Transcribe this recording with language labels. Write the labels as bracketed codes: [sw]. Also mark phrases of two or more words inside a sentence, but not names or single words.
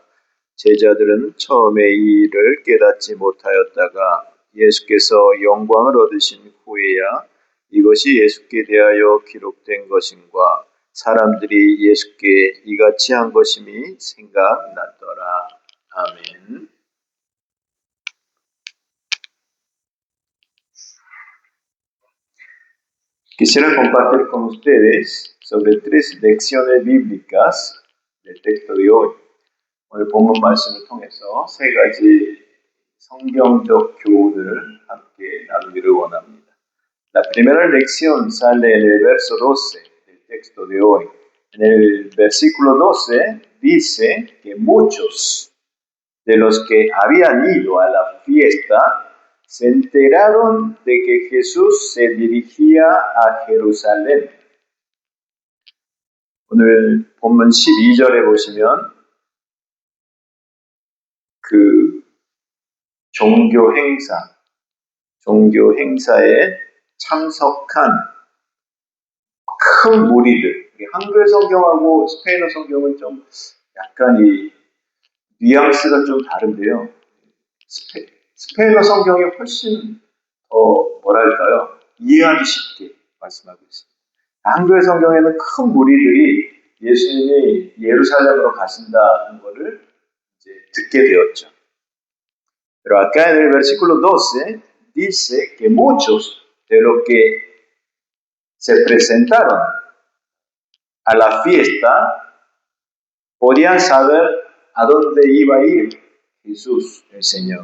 [ko] 제자들은 처음에 이 일을 깨닫지 못하였다가 예수께서 영광을 얻으신 후에야 이것이 예수께 대하여 기록된 것임과 사람들이 예수께 이같이 한 것임이 생각났더라. 아멘. [es] Quisiera compartir con ustedes sobre 3 lecciones bíblicas del texto de hoy. [ko] 오늘 본문 말씀을 통해서 3가지 성경적 교훈을 함께 나누기를 원합니다. [es] La primera lección sale en el verso 12 del texto de hoy. En el versículo 12 dice que muchos de los que habían ido a la fiesta se enteraron de que Jesús se dirigía a Jerusalén. [ko] 오늘 본문 12절에 보시면 그 종교 행사에 참석한 큰 무리들. 한글 성경하고 스페인어 성경은 좀 약간 이 뉘앙스가 좀 다른데요. 스페인어 성경이 훨씬 더 이해하기 쉽게 말씀하고 있습니다. 한글 성경에는 큰 무리들이 예수님이 예루살렘으로 가신다는 것을 이제 듣게 되었죠. [es] Pero acá en el versículo 12 dice que muchos de los que se presentaron a la fiesta podían saber a dónde iba a ir Jesús, el Señor.